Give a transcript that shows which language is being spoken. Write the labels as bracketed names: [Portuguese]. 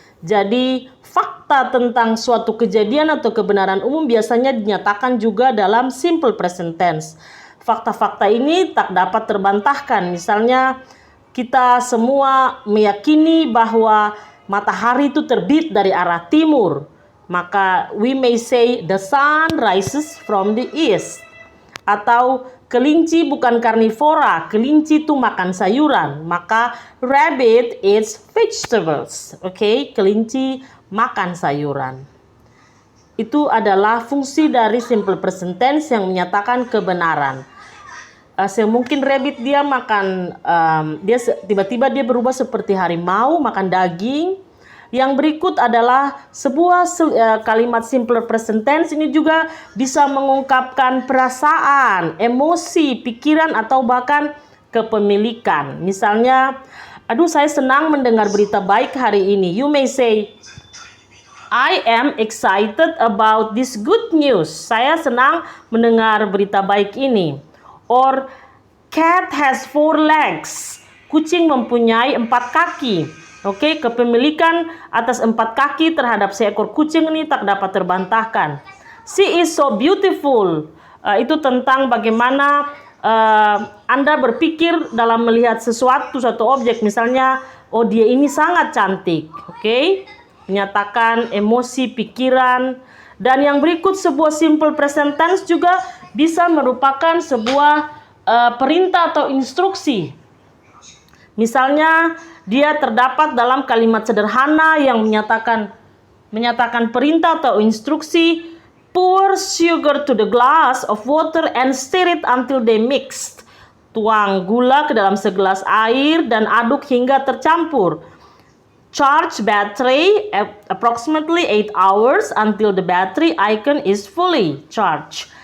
[Indonesian] Jadi fakta tentang suatu kejadian atau kebenaran umum biasanya dinyatakan juga dalam simple present tense. Fakta-fakta ini tak dapat terbantahkan. Misalnya kita semua meyakini bahwa matahari itu terbit dari arah timur. Maka [English] we may say the sun rises from the east. [Indonesian] Atau kelinci bukan karnivora, kelinci itu makan sayuran. Maka [English] rabbit eats vegetables. [Indonesian] Oke, kelinci makan sayuran. Itu adalah fungsi dari simple present tense yang menyatakan kebenaran. Mungkin rabbit dia makan, tiba-tiba dia berubah seperti harimau, makan daging. Yang berikut adalah sebuah kalimat simple present tense ini juga bisa mengungkapkan perasaan, emosi, pikiran atau bahkan kepemilikan. Misalnya, aduh saya senang mendengar berita baik hari ini. [English] You may say, I am excited about this good news. [Indonesian] Saya senang mendengar berita baik ini. [English] Or, cat has 4 legs. [Indonesian] Kucing mempunyai 4 kaki. Oke, kepemilikan atas 4 kaki terhadap seekor kucing ini tak dapat terbantahkan. [English] She is so beautiful. [Indonesian] Itu tentang bagaimana Anda berpikir dalam melihat suatu objek. Misalnya, oh dia ini sangat cantik. Oke, menyatakan emosi, pikiran. Dan yang berikut sebuah simple present tense juga bisa merupakan sebuah perintah atau instruksi. Misalnya, dia terdapat dalam kalimat sederhana yang menyatakan perintah atau instruksi. [English] Pour sugar to the glass of water and stir it until they mixed. [Indonesian] Tuang gula ke dalam segelas air dan aduk hingga tercampur. [English] Charge battery approximately 8 hours until the battery icon is fully charged.